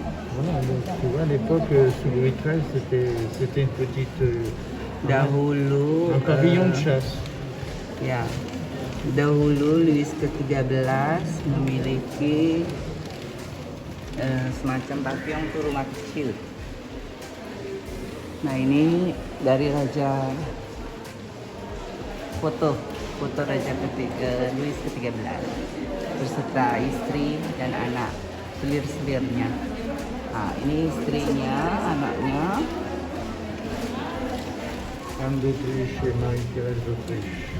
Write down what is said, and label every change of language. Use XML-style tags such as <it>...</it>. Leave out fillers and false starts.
<fr>Voilà, donc, tu vois, à l'époque, sous Louis XIII, c'était une petite...</fr> <id>Dahulu</id> <fr>un pavillon de chasse.</fr> <id>ya, dahulu Louis ke-13 memiliki semacam pavillon untuk rumah kecil. Nah, ini dari Raja foto Raja Louis ke-13 beserta istri dan anak, selir-selirnya. Nah, ini istrinya, anaknya.</id> <fr>Anne d'Autriche et Marie-Thérèse d'Autriche.</fr>